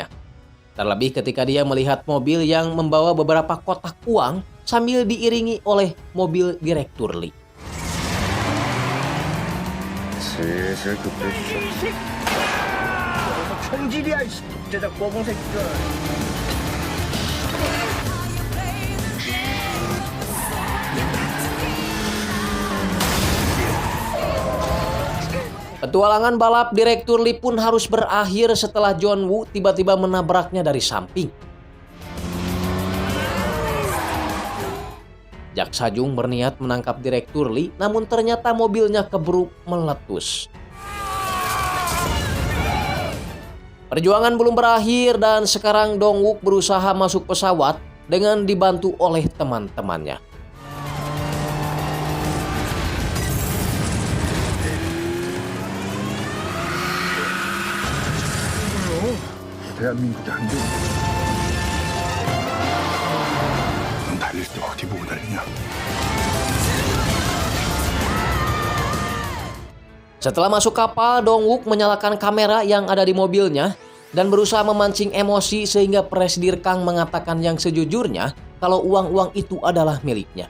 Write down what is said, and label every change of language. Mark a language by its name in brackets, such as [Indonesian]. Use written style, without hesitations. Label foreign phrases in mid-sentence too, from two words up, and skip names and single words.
[Indonesian] Terlebih ketika dia melihat mobil yang membawa beberapa kotak uang sambil diiringi oleh mobil Direktur Lee. [Korean] 슬슬 급해지죠. 천질이야, 이 진짜 꿔봉 새끼들. [Indonesian] Petualangan balap Direktur Lee pun harus berakhir setelah John Woo tiba-tiba menabraknya dari samping. Jaksa Jung berniat menangkap Direktur Lee, namun ternyata mobilnya keburu meletus. Perjuangan belum berakhir dan sekarang Dong Wook berusaha masuk pesawat dengan dibantu oleh teman-temannya. [Korean] 대한민국의 한계. 넌 달릴 때 어디 보고 달리냐? [Indonesian] Setelah masuk kapal, Dong Wook menyalakan kamera yang ada di mobilnya dan berusaha memancing emosi sehingga Presdir Kang mengatakan yang sejujurnya kalau uang-uang itu adalah miliknya.